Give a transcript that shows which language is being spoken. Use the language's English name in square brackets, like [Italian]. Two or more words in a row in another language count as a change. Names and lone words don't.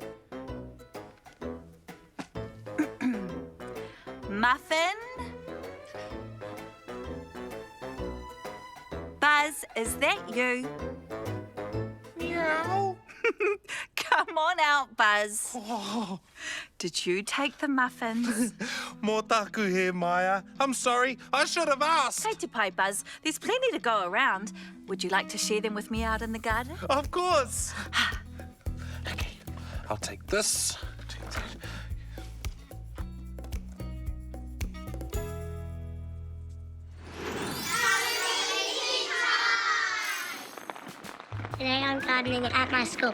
[English] Muffin? Buzz, is that you? Meow. Come on out, Buzz. Oh, Did you take the muffins? [Māori] mō taku he, Maya. [English] I'm sorry, I should have asked. [Māori] Kei te pai, Buzz. [English] There's plenty to go around. Would you like to share them with me out in the garden? Of course. Okay, I'll take this. Today I'm gardening at my school.